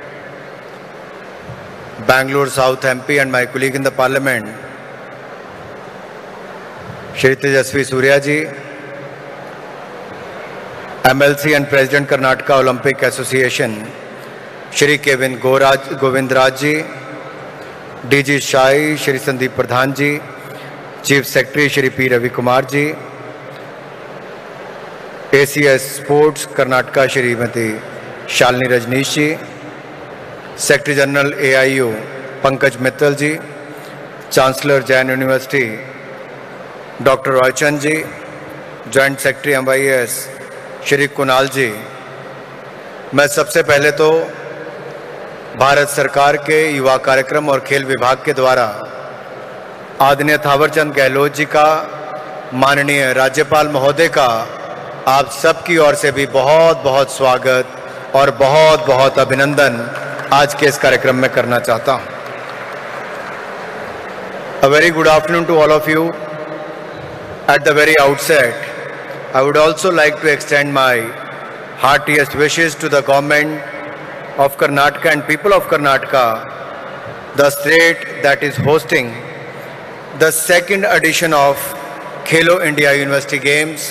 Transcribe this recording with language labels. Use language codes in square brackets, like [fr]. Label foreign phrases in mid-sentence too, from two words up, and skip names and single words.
[en] Bangalore South MP and my colleague in the Parliament, Shri Tejasvi Surya ji, MLC and President Karnataka Olympic Association, Shri Kevin Govindraj ji, DG Shai, Shri Sandeep Pradhan ji, Chief Secretary Shri P. Ravi Kumar ji, ACS Sports Karnataka Shrimati Shalini Rajneesh ji, Secretary General AIU Pankaj Mittal ji, Chancellor Jain University Dr. [hi] Roy Chand ji, [en] Joint Secretary [hi] MYS Shri Kunal ji, मैं सबसे पहले तो भारत सरकार के युवा कार्यक्रम और खेल विभाग के द्वारा आदरणीय थावरचंद गहलोत जी का, माननीय राज्यपाल महोदय का आप सबकी ओर से भी बहुत बहुत स्वागत और बहुत बहुत अभिनंदन आज के इस कार्यक्रम में करना चाहता हूं। [en] A very good afternoon to all of you. At the very outset, I would also like to extend my heartiest wishes to the government of Karnataka and people of Karnataka, the state that is hosting the second edition of Khelo India University Games.